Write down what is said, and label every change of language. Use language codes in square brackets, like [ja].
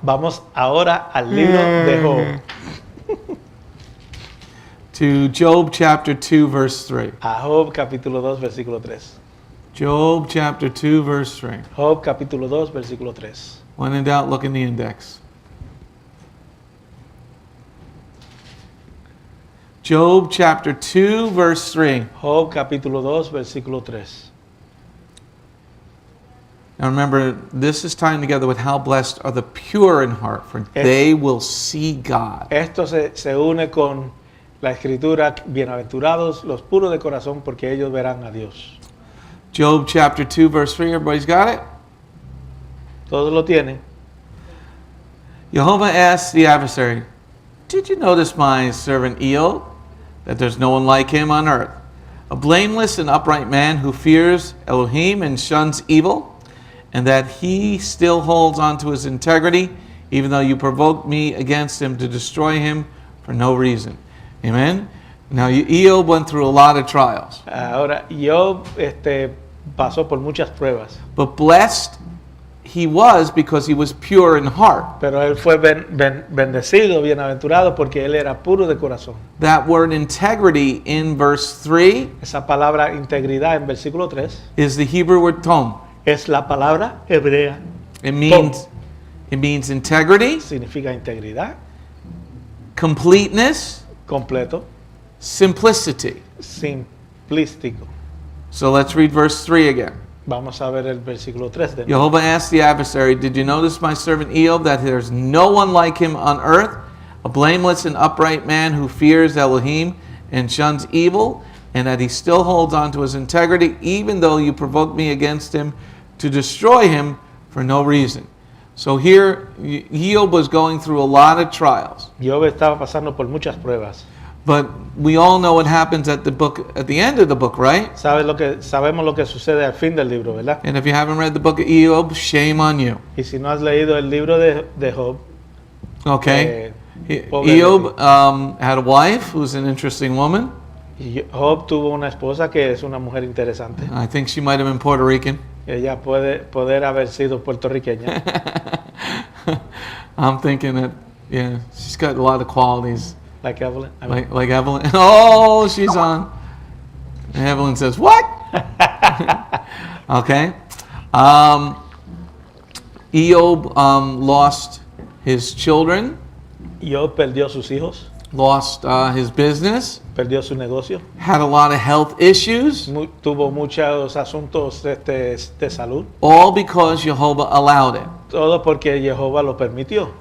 [es] Vamos ahora al libro de Job. [en] to Job chapter 2 verse 3. [es] A Job capítulo 2, versículo 3. [en] Job chapter 2 verse 3. [es] Job capítulo 2, versículo 3. [en] When in doubt, look in the index. Job chapter 2 verse 3. [es] Job capítulo 2, versículo 3. [en] Now remember, this is tying together with how blessed are the pure in heart, for they will see God. [es] Esto se une con la escritura, bienaventurados los puros de corazón, porque ellos verán a Dios. [en] Job chapter 2 verse 3, everybody's got it? [es] Todos lo tienen. [en] Jehovah asked the adversary, did you notice my servant Eob, that there's no one like him on earth, a blameless and upright man who fears Elohim and shuns evil, and that he still holds on to his integrity, even though you provoked me against him to destroy him for no reason. Amen? Now, Eob went through a lot of trials. [es] Ahora, Job pasó por muchas pruebas, [en] But blessed he was because he was pure in heart. [es] pero él fue bendecido, bienaventurado, porque él era puro de corazón. [en] That word integrity in verse 3 [es] Esa palabra integridad en versículo 3 [en] is the Hebrew word tom. [es] es la palabra hebrea. [en] It means integrity, [es] Significa integridad, [en] completeness, [es] completo, [en] simplicity. [es] simplístico. [en] So let's read verse 3 again. [es] Vamos a ver el versículo 3 de nuevo. [en] Jehovah asked the adversary, did you notice my servant Eob, that there's no one like him on earth, a blameless and upright man who fears Elohim and shuns evil, and that he still holds on to his integrity, even though you provoked me against him to destroy him for no reason. So here, Eob was going through a lot of trials. [es] Job estaba pasando por muchas pruebas. [en] But we all know what happens at the end of the book, right? [es] Sabemos lo que sucede al fin del libro, ¿verdad? [en] And if you haven't read the book of Eob, shame on you. [es] Y si no has leído el libro de Job, [en] Okay? [es] pobre [en] Eob had a wife who's an interesting woman. [es] Job tuvo una esposa que es una mujer interesante. [en] I think she might have been Puerto Rican. [es] Ella poder haber sido puertorriqueña. [en] I'm thinking that, yeah, she's got a lot of qualities. Like Evelyn. I mean, Like Evelyn. Oh, she's on. And Evelyn says, what? Okay. Eob lost his children, [es] Job perdió sus hijos, [en] lost his business, [es] perdió su negocio, [en] had a lot of health issues, [es] tuvo muchos asuntos de salud. [en] all because Jehovah allowed it. [es] Todo porque Jehová lo permitió.